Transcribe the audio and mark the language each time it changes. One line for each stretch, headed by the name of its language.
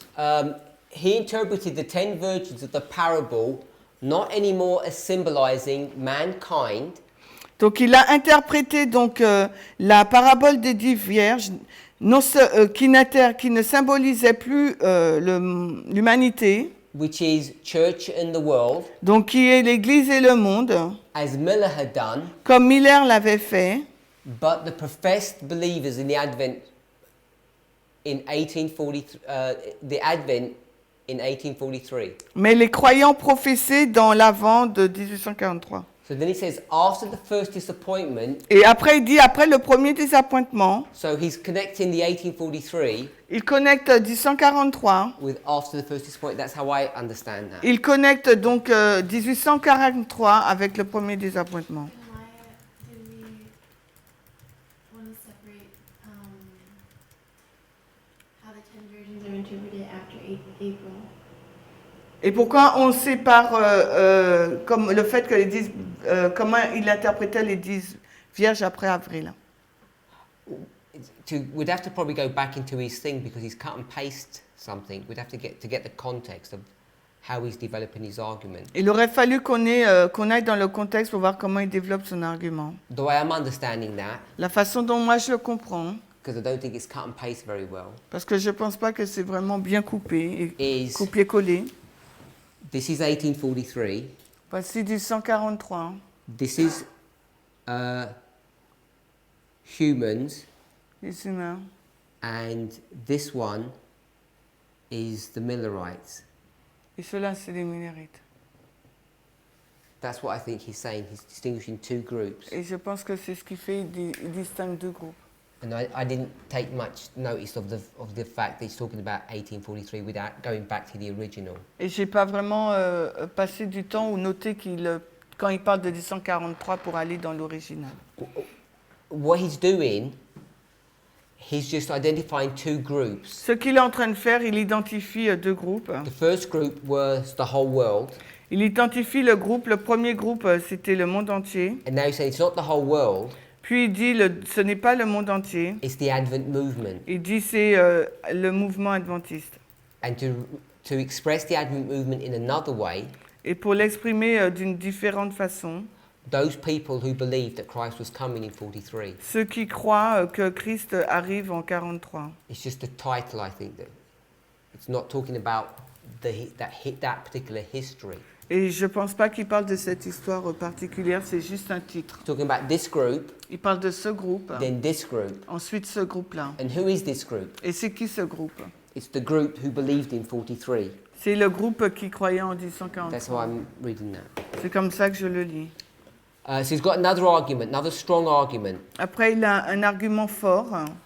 English: So he interpreted the 10 virgins of the parable not anymore as symbolizing mankind,
French: Donc il a interprété donc la parabole des 10 vierges qui ne symbolisait plus l'humanité,
English: which is church and the world,
French: donc qui est l'Église et le monde,
English: as Miller had done,
French: comme Miller l'avait fait,
English: but the professed believers in the Advent in 1843.
French: mais les croyants professés dans l'Avent de 1843.
English: So then he says, after the first disappointment,
French: Et après il dit, après le premier désappointement,
English: so he's connecting the 1843
French: il connecte 1843.
English: with after the first disappointment. That's how I understand that.
French: Il connecte donc 1843 avec le premier désappointement.
English: Why do we want to separate how the 10 versions are interpreted after April?
French: Et pourquoi on sépare comme le fait que les 10, comment il interprétait les 10 vierges après avril?
English: We'd have to probably go back into his thing because he's cut and paste something. We'd have to get the context of how he's developing his argument.
French: Il aurait fallu qu'on aille dans le contexte pour voir comment il développe son argument.
English: The way I'm understanding that,
French: La façon dont moi je le comprends,
English: because I don't think it's cut and paste very well,
French: parce que je pense pas que c'est vraiment bien coupé et
English: is
French: copié-collé.
English: this is 1843.
French: Voici du 143.
English: This is humans,
French: Les humains.
English: and this one is the Millerites.
French: Et ceux-là, c'est les Millerites.
English: That's what I think he's saying. He's distinguishing two groups.
French: Et je pense que c'est ce qui fait, il distingue deux groupes.
English: And I didn't take much notice of the fact that he's talking about 1843 without going back to the original.
French: Et j'ai pas vraiment passé du temps ou noté quand il parle de 1843 pour aller dans l'original.
English: What he's doing, he's just identifying two groups.
French: Ce qu'il est en train de faire, il identifie deux groupes.
English: The first group was the whole world.
French: Il identifie le premier groupe, c'était le monde entier.
English: And now he's saying it's not the whole world.
French: Puis il dit, ce n'est pas le monde entier.
English: It's the Advent movement.
French: Il dit, c'est le mouvement adventiste.
English: And to express the Advent movement in another way,
French: Et pour l'exprimer d'une différente façon,
English: those people who believed that Christ was coming in 43.
French: ceux qui croient que Christ arrive en 43.
English: It's just a title, I think, that it's not talking about that particular history.
French: Et je ne pense pas qu'il parle de cette histoire particulière, c'est juste un titre.
English: Talking about this group,
French: Il parle de ce groupe,
English: then this group.
French: ensuite ce groupe-là.
English: And who is this group?
French: Et c'est qui ce groupe?
English: It's the group who believed in 43.
French: C'est le groupe qui croyait en
English: That's how
French: 1843.
English: I'm reading that.
French: C'est comme ça que je le lis.
English: So he's got another argument, another strong argument.
French: Après, il a un argument fort.